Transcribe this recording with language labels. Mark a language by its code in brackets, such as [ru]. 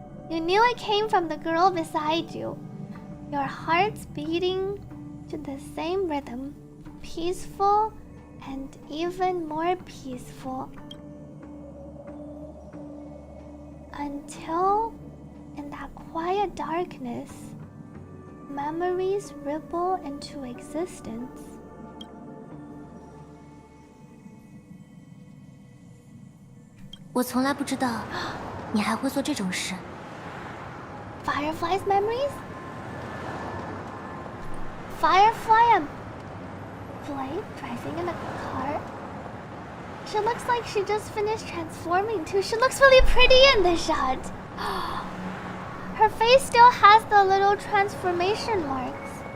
[en] You knew it came from the girl beside you, your hearts beating to the same rhythm, peaceful and even more peaceful. Until, in that quiet darkness, memories ripple into existence. I [zh] 从来不知道你还会做这种事。 [en] Firefly's memories? Firefly and Blade driving in a car? She looks like she just finished transforming too. She looks really pretty in this shot. Her face still has the little transformation marks.